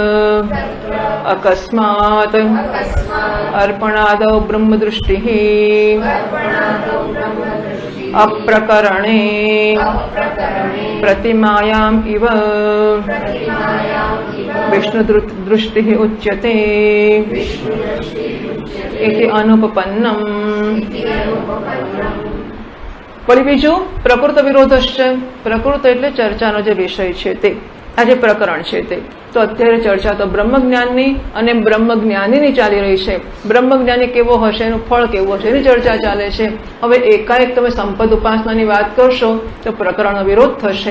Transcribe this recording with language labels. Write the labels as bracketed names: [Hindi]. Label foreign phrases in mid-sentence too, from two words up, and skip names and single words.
[Sanskrit] अकस्मात् अर्पणादौ ब्रह्मदृष्टिः अप्रकरणे प्रतिमायाम् इव विष्णुदृष्टिः उच्यते इति अनुपपन्नम्। [Gujarati] વળી બીજું [Sanskrit] પ્રકૃત વિરોધશ્ચ, [Gujarati] પ્રકૃત એટલે ચર્ચાનો જે વિષય છે તે, આ જે પ્રકરણ છે તે. તો અત્યારે ચર્ચા તો બ્રહ્મજ્ઞાનની અને બ્રહ્મજ્ઞાનીની ચાલી રહી છે. બ્રહ્મજ્ઞાની કેવો હશે, એનું ફળ કેવું હશે, એની ચર્ચા ચાલે છે. હવે એકાએક તમે સંપદ ઉપાસનાની વાત કરશો તો પ્રકરણનો વિરોધ થશે.